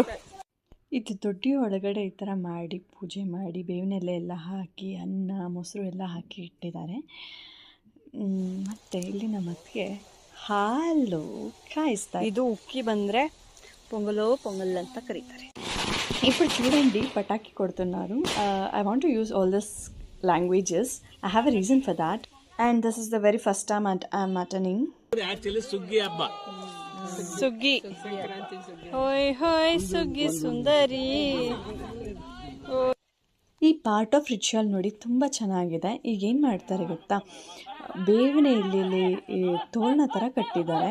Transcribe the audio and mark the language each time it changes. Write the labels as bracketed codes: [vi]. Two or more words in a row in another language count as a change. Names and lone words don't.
[kn] ಇದು ದೊಡ್ಡಿ ಒಳಗಡೆ ಈ ಥರ ಮಾಡಿ ಪೂಜೆ ಮಾಡಿ ಬೇವಿನೆಲೆ ಎಲ್ಲ ಹಾಕಿ ಅನ್ನ ಮೊಸರು ಎಲ್ಲ ಹಾಕಿ ಇಟ್ಟಿದ್ದಾರೆ. ಮತ್ತು ಇಲ್ಲಿ ನಮ್ಮ ಅತ್ತಿಗೆ ಹಾಲು ಕಾಯಿಸ್ತಾರೆ. ಇದು ಉಕ್ಕಿ ಬಂದರೆ పొంగల్ ಅಂತ ಕರೀತಾರೆ. [te] ఇప్పుడు చూడండి పటాకి కొడుతున్నారు. [en] I want to use all this languages. I have a reason for that, and this is the very first time I'm attending. [kn] Actually ಸುಗ್ಗಿ ಹಬ್ಬ. ಸುಗ್ಗಿ ಹೋಯ್ ಹೋಯ್ ಸುಗ್ಗಿ ಸುಂದರಿ. ಈ [en] part of ritual [kn] ನೋಡಿ ತುಂಬ ಚೆನ್ನಾಗಿದೆ. ಈಗ ಏನು ಮಾಡ್ತಾರೆ ಗೊತ್ತಾ, ಬೇವಿನ ಎಲೆಯಲ್ಲಿ ತೋರಣ ಥರ ಕಟ್ಟಿದ್ದಾರೆ.